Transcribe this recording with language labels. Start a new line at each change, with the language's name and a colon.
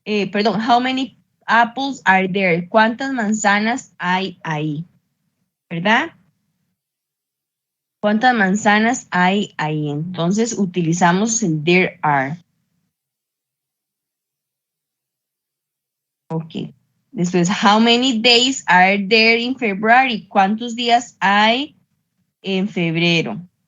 Spanish: Perdón,
English: how many apples are there?
Spanish: ¿Cuántas manzanas hay ahí? ¿Verdad? ¿Cuántas manzanas hay ahí? Entonces utilizamos el there are. Ok. Después,
English: how many days are there in February?
Spanish: ¿Cuántos días hay en febrero?